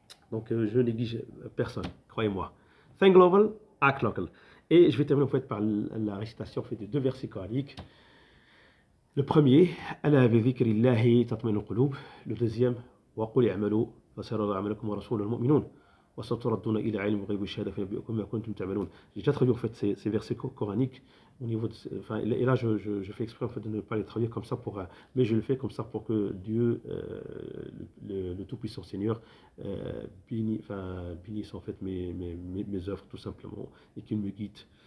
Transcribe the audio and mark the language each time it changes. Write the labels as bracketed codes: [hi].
[fr] Donc je néglige personne, croyez-moi. [en] Think global, act local. [fr] Et je vais terminer en fait par la récitation en fait, des deux versets coraniques. Le premier, [ar] ألا بذكر الله تطمئن القلوب. [fr] Le deuxième, [ar] وقل اعملوا فسيرى عملكم ورسوله المؤمنون وستردون إلى علم الغيب والشهادة فينبئكم ما كنتم تعملون. [fr] J'ai déjà traduit en fait ces versets coraniques au niveau de, enfin, et là je fais exprès en fait de ne pas les traduire comme ça mais je le fais comme ça pour que Dieu, le Tout-Puissant Seigneur, bénisse en fait mes œuvres tout simplement et qu'il me guide.